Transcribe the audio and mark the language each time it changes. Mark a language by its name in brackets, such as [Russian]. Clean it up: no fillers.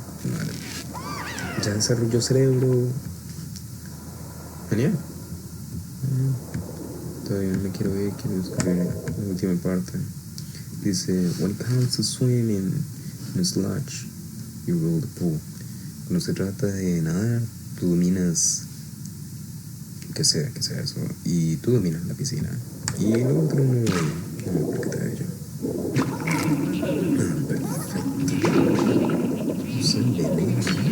[Spanish] Vale. Ya desarrolló cerebro. Genial. Todavía no me quiero ver, quiero escribir la última parte. Dice, [English] when it comes to swimming in a sludge, you rule the pool. [Spanish] Cuando se trata de nadar, tú dominas, que sea eso, y tú dominas la piscina. Y el otro no me percata de ello. Perfecto. Son venenos.